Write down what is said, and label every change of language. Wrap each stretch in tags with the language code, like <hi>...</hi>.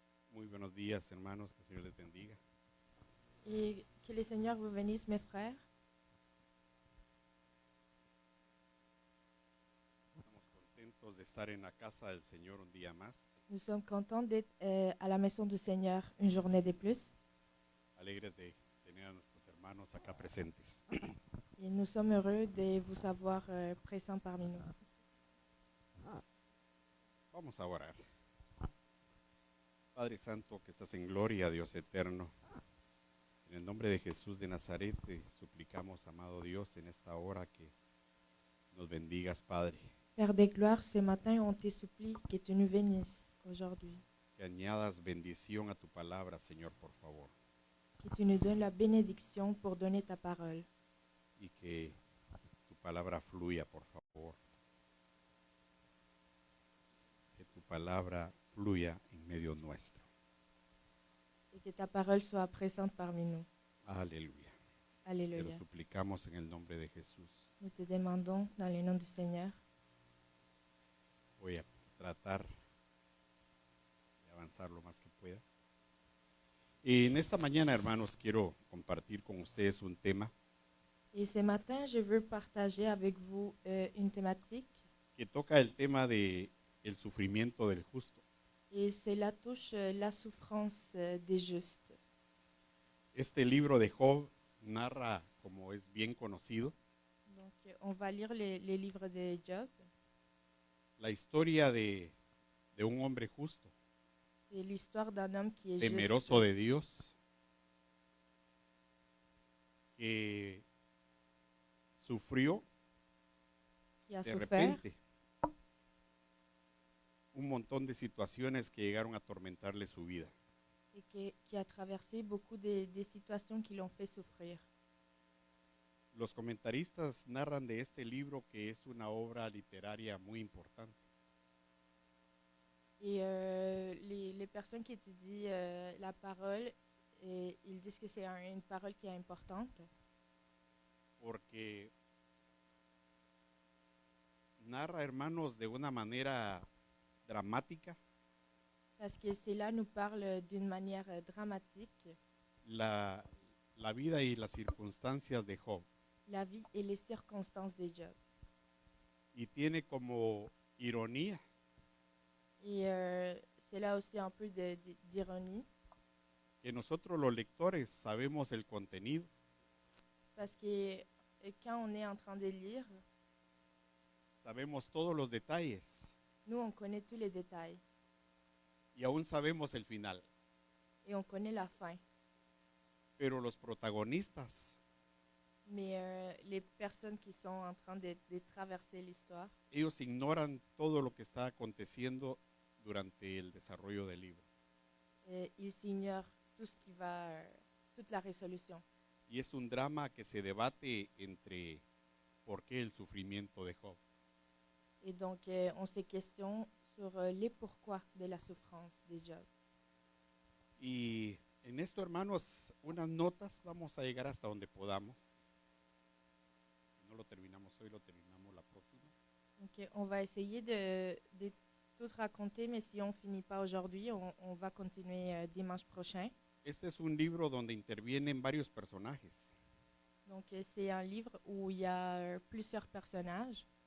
<es>Muy buenos días, hermanos, que el Señor les bendiga.</es> <fr>Et que le Seigneur vous bénisse, mes frères.</fr> <es>Estamos contentos de estar en la casa del Señor un día más,</es> <fr>Nous sommes contents d'être à la maison du Seigneur une journée de plus.</fr> <es>alegres de tener a nuestros hermanos acá presentes.</es> <fr>Et nous sommes heureux de vous avoir présents parmi nous.</fr> <es>Vamos a orar. Padre Santo, que estás en gloria, Dios eterno, en el nombre de Jesús de Nazaret te suplicamos, amado Dios, en esta hora que nos bendigas, Padre,</es> <fr>Père de gloire, ce matin, on te supplie que tu nous bénisses aujourd'hui.</fr> <es>que añadas bendición a tu palabra, Señor, por favor,</es> <fr>Que tu nous donnes la bénédiction pour donner ta parole.</fr> <es>y que tu palabra fluya, por favor. Que tu palabra fluya en medio nuestro.</es> <fr>Et que ta parole soit présente parmi nous.</fr> <es>Aleluya. Te lo</es> <fr>Alléluia.</fr> <es>suplicamos en el nombre de Jesús.</es> <fr>Nous te demandons, dans le nom du Seigneur,</fr> <es>Voy a tratar de avanzar lo más que pueda. Y en esta mañana, hermanos, quiero compartir con ustedes un tema</es> <fr>et ce matin, je veux partager avec vous une thématique</fr> <es>que toca el tema de el sufrimiento del justo.</es> <fr>Et cela touche la souffrance des justes.</fr> <es>Este libro de Job narra, como es bien conocido,</es> <fr>Donc, on va lire les livres de Job.</fr> <es>la historia de un hombre justo,</es> <fr>C'est l'histoire d'un homme qui est</fr> <es>temeroso</es> <fr>juste,</fr> <es>de Dios, que sufrió</es> <fr>qui a</fr> <es>de</es> <fr>souffert</fr> <es>repente un montón de situaciones que llegaron a atormentarle su vida.</es> <fr>et qui a traversé beaucoup des situations qui l'ont fait souffrir.</fr> <es>Los comentaristas narran de este libro que es una obra literaria muy importante,</es> <fr>Et les personnes qui étudient la parole, ils disent que c'est une parole qui est importante</fr> <es>porque narra, hermanos, de una manera dramática</es> <fr>parce que cela nous parle d'une manière dramatique</fr> <es>la vida y las circunstancias de Job.</es> <fr>la vie et les circonstances de Job.</fr> <es>Y tiene como ironía</es> <fr>Et c'est là aussi un peu d'ironie</fr> <es>que nosotros los lectores sabemos el contenido,</es> <fr>parce que quand on est en train de lire,</fr> <es>sabemos todos los detalles</es> <fr>nous on connaît tous les détails</fr> <es>y aún sabemos el final,</es> <fr>et on connaît la fin.</fr> <es>pero los protagonistas,</es> <fr>Mais les personnes qui sont en train de traverser l'histoire,</fr> <es>ellos ignoran todo lo que está aconteciendo durante el desarrollo del libro.</es> <fr>ils ignorent tout ce qui va, toute la résolution.</fr> <es>Y es un drama que se debate entre por qué el sufrimiento de Job.</es> <fr>Et donc, on se questionne sur les pourquoi de la souffrance de Job.</fr> <es>Y en esto, hermanos, unas notas, vamos a llegar hasta donde podamos. Si no lo terminamos hoy, lo terminamos la próxima.</es> <fr>Donc, on va essayer de tout raconter, mais si on ne finit pas aujourd'hui, on va continuer dimanche prochain.</fr> <es>Este es un libro donde intervienen varios personajes.</es> <fr>Donc, c'est un livre où il y a plusieurs personnages.</fr>